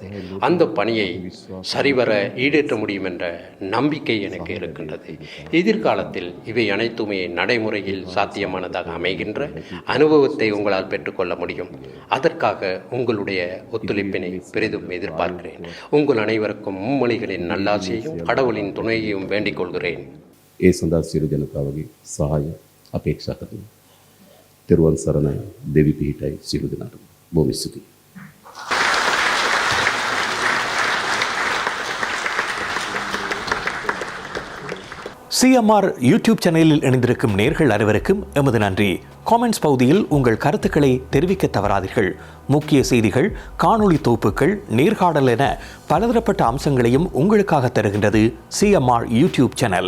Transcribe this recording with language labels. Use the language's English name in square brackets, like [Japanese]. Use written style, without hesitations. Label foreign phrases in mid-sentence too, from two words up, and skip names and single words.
[Tamil] அந்த பணியை சரிவர ஈடேற்ற முடியும் என்ற நம்பிக்கை எனக்கு இருக்கின்றது. எதிர்காலத்தில் இவை அனைத்துமே நடைமுறையில் சாத்தியமானதாக அமைகின்ற அனுபவத்தை உங்களால் பெற்றுக்கொள்ள முடியும். அதற்காக உங்களுடைய ஒத்துழைப்பினை பெரிதும் எதிர்பார்க்கிறேன். உங்கள் அனைவருக்கும் மும்மொழிகளின் நல்லாசியையும் கடவுளின் துணையையும் வேண்டிக் கொள்கிறேன். [Sinhala] ඒ සඳහා සියලු ජනතාවගේ සහාය අපේක්ෂා කරමි. තෙරුවන් සරණයි. දෙවි පිහිටයි සියලු දෙනාටම. බොහොම ස්තුතියි. [Tamil] சிஎம்ஆர் யூடியூப் சேனலில் இணைந்திருக்கும் நேர்கள் அனைவருக்கும் எமது நன்றி. காமெண்ட்ஸ் பகுதியில் உங்கள் கருத்துக்களை தெரிவிக்க தவறாதீர்கள். முக்கிய செய்திகள், காணொளி தொகுப்புகள், நேர்காணல் என பலதரப்பட்ட அம்சங்களையும் உங்களுக்காக தருகின்றது சிஎம்ஆர் யூடியூப் சேனல்.